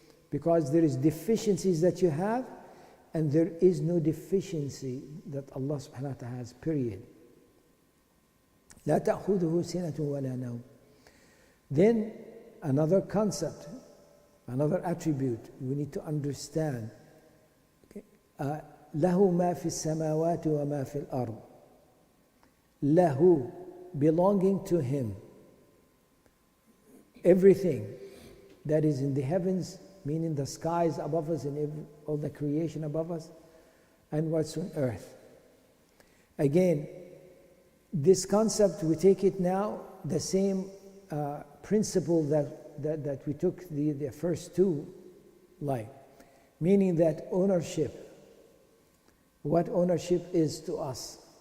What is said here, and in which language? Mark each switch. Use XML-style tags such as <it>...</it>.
<en>Because there is deficiencies that you have, and there is no deficiency that Allah subhanahu wa ta'ala has, period.</en> <ar>لا تأخذه سنة ولا نوم.</ar> <en>Then another concept, another attribute we need to understand.</en> <ar>له ما في السماوات وما في الأرض.</ar> <en>له, belonging to Him. Everything that is in the heavens, meaning the skies above us and all the creation above us, and what's on earth. Again, this concept, we take it now, the same principle that we took the first two, like, meaning that ownership, what ownership is to us.</en>